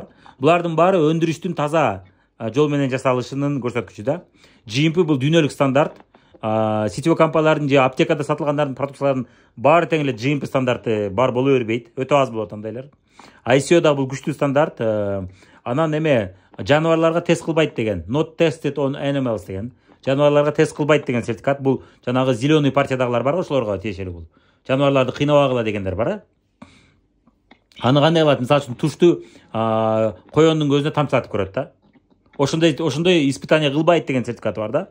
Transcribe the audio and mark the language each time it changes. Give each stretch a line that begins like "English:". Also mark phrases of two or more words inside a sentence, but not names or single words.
Kyrgyz: Булардын баары өндүрүштүн таза жол менен жасалышынын көрсөткүчү да. GMP бул дүйнөлүк стандарт. Сетевой компаниялардын же аптекада сатылгандардын продукцияларынын баары тең эле GMP стандарты бар боло бербейт. Өтө аз болот андайлар. ICO да бул күчтүү стандарт. Анан эме жаныбарларга тест кылбайт деген,
English: not tested on animals деген.
Kyrgyz: Жаныбарларга тест кылбайт деген сертификат. Бул жанагы зеленый партиядагылар бар го, ошолорго тиешелүү бул. Жаныбарларды кыйнабагыла дегендер бар. Аны кандай кылат? Мисалы үчүн тушту коёндун көзүнө тамчылатып көрөт да. Ошондой испытание кылбайт деген сертификат бар да.